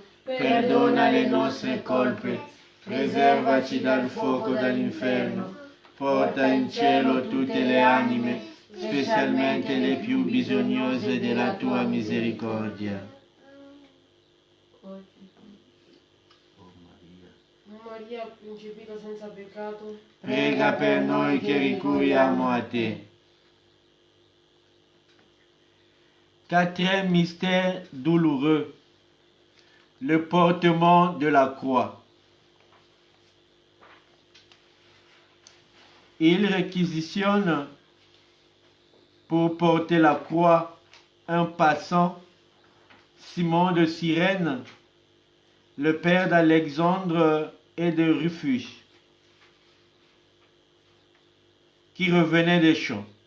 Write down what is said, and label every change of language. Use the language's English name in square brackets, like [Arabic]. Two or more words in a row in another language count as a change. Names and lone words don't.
[Italian] Perdona le nostre colpe, preservaci dal fuoco dell'inferno, porta in cielo tutte le anime, specialmente le più bisognose della tua misericordia. Maria, concepita senza peccato, Prega per noi che ricorriamo a te. [French] Quatrième mystère douloureux, le portement de la croix. Il réquisitionne pour porter la croix un passant, Simon de Cyrène, le père d'Alexandre et de Rufus, qui revenait des champs.